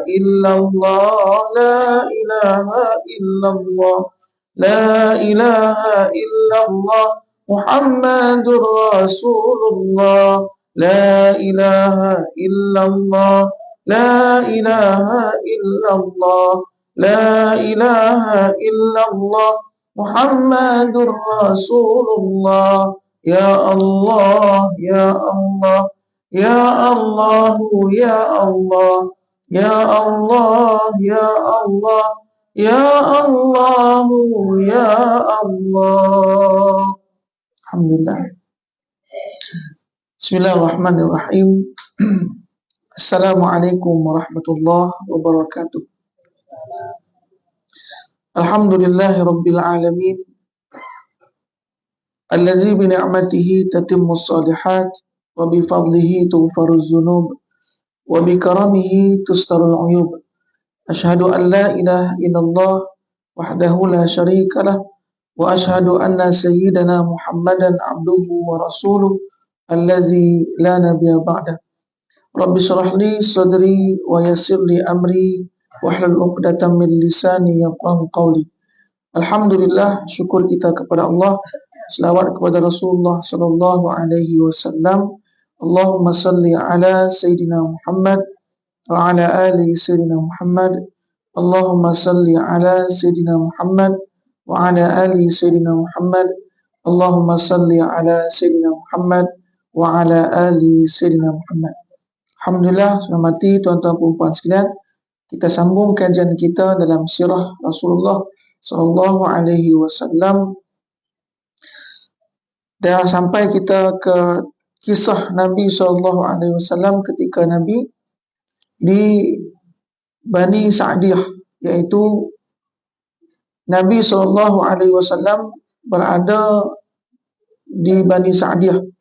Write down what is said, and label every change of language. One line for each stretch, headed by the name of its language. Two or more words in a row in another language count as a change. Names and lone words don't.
Arabic: إلا الله، لا إله إلا الله، لا إله إلا الله، محمد رسول الله، لا إله إلا الله، لا إله إلا الله، لا إله إلا الله، محمد رسول الله. يا الله، يا الله، يا الله، يا الله، يا الله، يا الله، يا الله، يا الله. Alhamdulillah. بسم الله الرحمن الرحيم. السلام عليكم ورحمة الله وبركاته. الحمد لله رب العالمين، الذي بنعمته تتم الصالحات وبفضله تغفر الذنوب وبكرمه تستر العيوب. أشهد أن لا إله إلا الله وحده لا شريك له وأشهد أن سيدنا محمدا عبده ورسوله الذي لا نبي بعده. رب اشرح لي صدري ويسر لي أمري واحلل عقدة من لساني يفقهوا قولي. Alhamdulillah,
Malay: syukur kita kepada Allah, selawat kepada Rasulullah
Arabic: صلى الله عليه وسلم. اللهم صل على سيدنا محمد وعلى آل سيدنا محمد. اللهم صل على سيدنا محمد وعلى آل سيدنا محمد. اللهم صل على سيدنا محمد وعلى آل سيدنا محمد.
Malay: Alhamdulillah, selamat mati tuan-tuan puan-puan sekalian. Kita sambung kajian kita dalam sirah Rasulullah
Arabic: صلى الله عليه وسلم.
Malay: Dan sampai kita ke kisah Nabi
Arabic: صلى الله عليه وسلم
Malay: ketika Nabi di Bani Sa'diyah, iaitu Nabi
Arabic: صلى الله عليه وسلم
Malay: berada di Bani Sa'diyah.